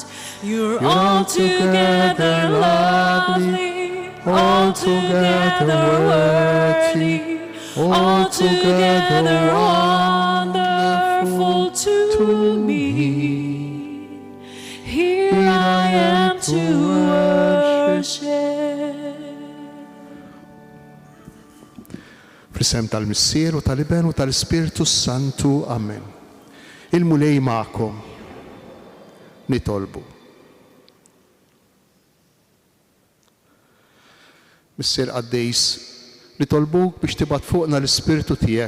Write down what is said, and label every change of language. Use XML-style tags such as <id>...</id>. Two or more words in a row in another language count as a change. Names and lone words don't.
<en>You're altogether lovely, altogether worthy, altogether wonderful to me. Here I am to worship.</en> <mt>Fl-isem tal-Missier u tal-Iben u tal-Ispiritu Santu. Amen. Il-mulej ma'kom. Nitolbu. Missier Qaddejs, nitolbuk biex tibat fuqna l-Ispiritu tiegħek.</mt>